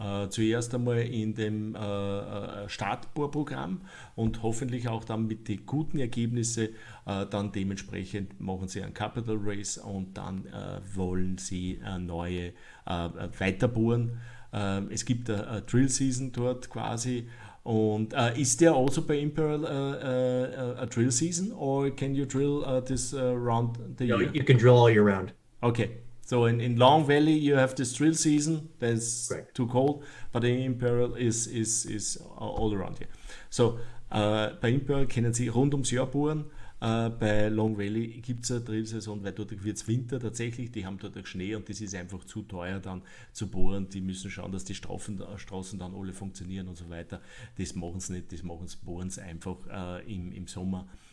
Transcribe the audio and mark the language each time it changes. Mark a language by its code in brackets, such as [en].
[de] Zuerst einmal in dem Startbohrprogramm und hoffentlich auch dann mit den guten Ergebnissen dann dementsprechend machen Sie einen Capital Raise und dann wollen Sie neue weiterbohren. Es gibt eine Drill Season dort quasi. [en] Und is there also by Imperial a drill season, or can you drill this round the year? You can drill all year round. Okay, so in Long Valley you have this drill season. That's too cold, but in Imperial is all around here. [de] So bei Imperial können Sie rund ums Jahr bohren. Bei Long Valley gibt es eine Drillsaison, weil dort wird es Winter tatsächlich, die haben dort Schnee und das ist einfach zu teuer dann zu bohren. Die müssen schauen, dass die Straßen dann alle funktionieren und so weiter. Das machen sie nicht, bohren sie einfach im Sommer.